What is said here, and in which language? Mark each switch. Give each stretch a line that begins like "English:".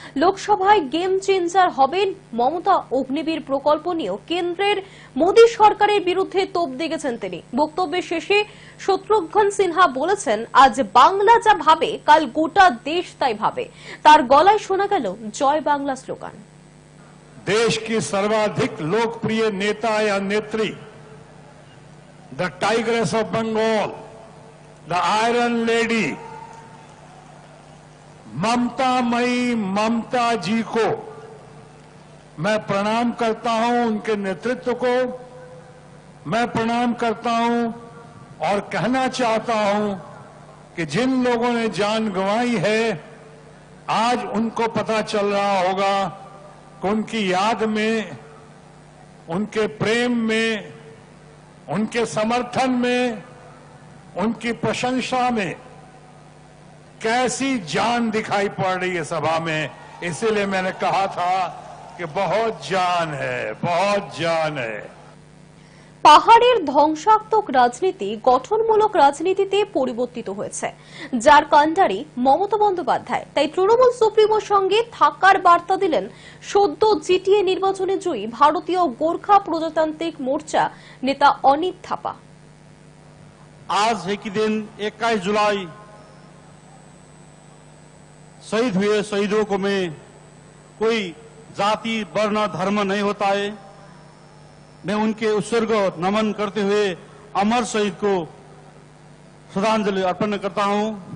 Bangla: লোকসভায় game changer হবেন মমতা। অগ্নিবীর প্রকল্প নিয়েও কেন্দ্রের মোদী সরকারের বিরুদ্ধে তোপ দেগেছেন তিনি। বক্তব্যের শেষে শত্রুঘ্ন সিনহা বলেছেন, আজ বাংলা যা ভাবে কাল গোটা দেশ তাই ভাবে। তার গলায় শোনা গেল জয় বাংলা স্লোগান।
Hindi: देश की सर्वाधिक लोकप्रिय नेता या नेत्री,
English: the tigress of Bengal, the iron lady
Hindi: ममता मई ममता जी को मैं प्रणाम करता हूं। उनके नेतृत्व को मैं प्रणाम करता हूं और कहना चाहता हूं कि जिन लोगों ने जान गंवाई है आज उनको पता चल रहा होगा कि उनकी याद में, उनके प्रेम में, उनके समर्थन में, उनकी प्रशंसा में कैसी जान दिखाई पड़ रही है सभा में। इसीलिए मैंने कहा था कि बहुत जान है, बहुत जान है।
Bangla: পাহাড়ের ধ্বংসাত্মক রাজনীতি গঠনমূলক রাজনীতিতে পরিবর্তিত হয়েছে, যার কাণ্ডারি মমতা বন্দ্যোপাধ্যায়। তাই তৃণমূল সুপ্রিমোর সঙ্গে থাকার বার্তা দিলেন সদ্য জিটিএ নির্বাচনে জয়ী ভারতীয় গোর্খা প্রজাতান্ত্রিক মোর্চা নেতা অনিত থাপা।
Hindi: आज है कि दिन 21 जुलाई शहीद हुए शहीदों को में कोई जाति वर्ण धर्म नहीं होता है। मैं उनके उत्सर्ग नमन करते हुए अमर शहीद को श्रद्धांजलि अर्पण करता हूं।